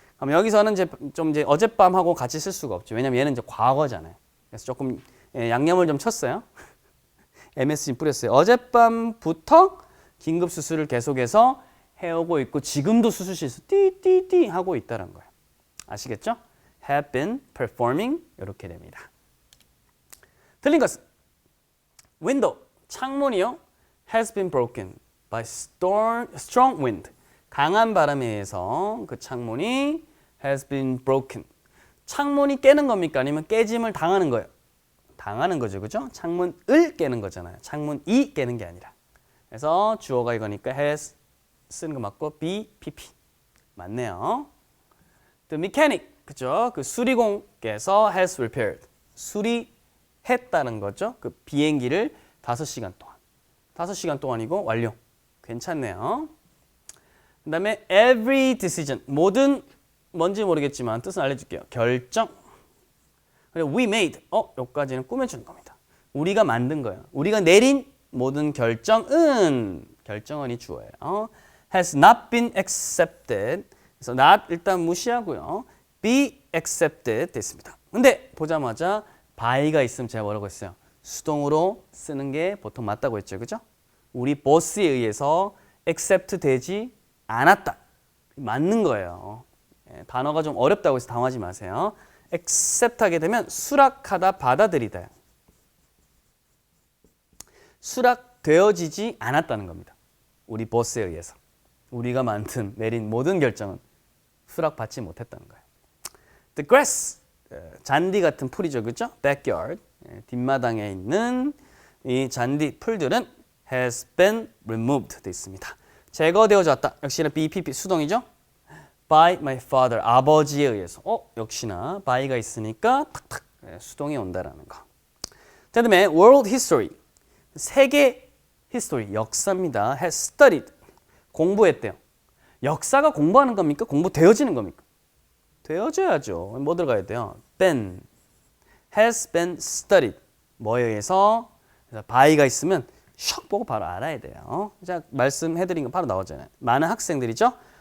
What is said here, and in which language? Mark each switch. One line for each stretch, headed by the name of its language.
Korean: 그럼 여기서는 이제 어젯밤하고 같이 쓸 수가 없죠. 왜냐면 얘는 이제 과거잖아요. 그래서 조금 양념을 좀 쳤어요. MSG 뿌렸어요. 어젯밤부터 긴급 수술을 계속해서 해오고 있고 지금도 수술실에서 띠띠띠 하고 있다는 거예요. 아시겠죠?
English: have been performing 이렇게 됩니다.
Korean: 틀린 것은 window, 창문이요.
English: has been broken by strong wind.
Korean: 강한 바람에 의해서 그 창문이
English: has been broken.
Korean: 창문이 깨는 겁니까? 아니면 깨짐을 당하는 거예요? 당하는 거죠. 그죠? 창문을 깨는 거잖아요. 창문이 깨는 게 아니라. 그래서 주어가 이거니까 has 쓰는 거 맞고 be, pp. 맞네요. The mechanic, 그죠? 그 수리공께서
English: has repaired.
Korean: 수리했다는 거죠. 그 비행기를 5시간 동안. 5시간 동안이고 완료. 괜찮네요. 그 다음에 every decision. 모든 뭔지 모르겠지만 뜻은 알려줄게요. 결정. 그리고 we made. 여기까지는 꾸며주는 겁니다. 우리가 만든 거예요. 우리가 내린 모든 결정은 이 주어예요.
English: has not been accepted.
Korean: 그래서 not 일단 무시하고요.
English: be accepted 됐습니다.
Korean: 근데 보자마자 by가 있으면 제가 뭐라고 했어요? 수동으로 쓰는 게 보통 맞다고 했죠. 그죠? 우리 보스에 의해서 accept 되지 않았다. 맞는 거예요. 단어가 좀 어렵다고 해서 당하지 마세요. accept 하게 되면 수락하다, 받아들이다. 수락되어지지 않았다는 겁니다. 우리 보스에 의해서. 우리가 내린 모든 결정은 수락받지 못했다는 거예요. The grass, 잔디 같은 풀이죠. 그죠? backyard, 뒷마당에 있는 이 잔디 풀들은
English: has been removed
Korean: 되어 있습니다. 제거되어졌다. 역시나 BPP 수동이죠.
English: By my father, 아버지에 의해서.
Korean: 역시나 by가 있으니까 탁탁 수동이 온다라는 거. 자, 그다음에 world history, 세계 history, 역사입니다.
English: has studied, 공부했대요.
Korean: 역사가 공부하는 겁니까? 공부되어지는 겁니까? 되어져야죠. 뭐 들어가야 돼요?
English: been, has been studied. 뭐에 의해서?
Korean: 그래서 by가 있으면 샥 보고 바로 알아야 돼요. 자, 말씀해드린 거 바로 나오잖아요. 많은 학생들이죠.